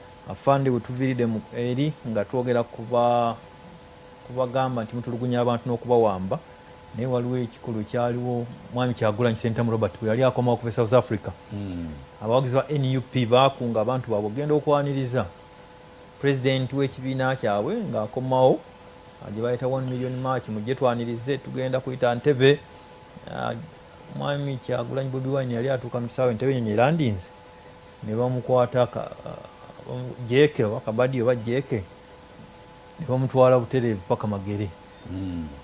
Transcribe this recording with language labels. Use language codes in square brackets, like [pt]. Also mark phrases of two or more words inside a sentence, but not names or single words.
[lg] Afande we tuviiridde mu, eri nga twogera kuba-, kubagamba nti mutulugunya abantu n'okubawamba, naye waliwo ekikulu kyaliwo Mwami Kyagulanyi Ssentamu Robert bwe yali akomawo okuva e South Africa. Mm. Abawagizi ba N U P baakunga abantu baabwe, "Ogenda okwaniriza Pulezidenti w'ekibiina kyabwe ng'akomawo, ah, gye bayita [en] one million march, [lg] mujje twanirize, tugenda kuyita Ntebe." Ah, Mwami Kyagulanyi Bobi Wine yali atuuka mu kisaawe Ntebe, nnyonyi erandinze, ne bamukwata ka-, ah, bamu-, Jeke oba Kabadi oba Jeke, ne bamutwala butereevu paka Magere. Mm.